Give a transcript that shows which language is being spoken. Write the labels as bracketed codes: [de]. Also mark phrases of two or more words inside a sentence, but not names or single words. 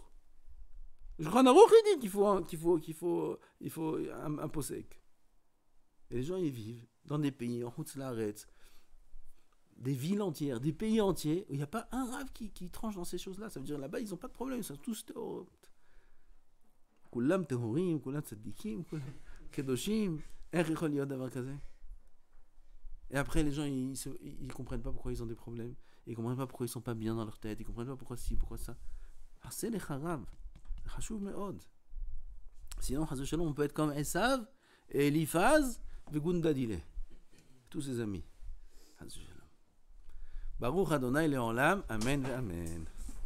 [fr] Le Shulchan Aruch, il dit qu'il faut un posek. Et les gens, ils vivent dans des pays, en [he] חוץ לארץ, [fr] des villes entières, des pays entiers, où il n'y a pas un rave qui tranche dans ces choses-là. Ça veut dire, là-bas, ils n'ont pas de problème, ils sont tous théorot. [he] כולם טהורים, כולם צדיקים, כולם קדושים. [fr] Et après, les gens, ils comprennent pas pourquoi ils ont des problèmes. Ils comprennent pas pourquoi ils sont pas bien dans leur tête. Ils comprennent pas pourquoi ci, pourquoi ça. Ah, c'est les haram. [he] חשוב מאוד. [fr] Sinon, on peut être comme Esav, et Eliphaz, et Gundadile. Tous ses amis. [he] ברוך ה' לעולם, אמן ואמן.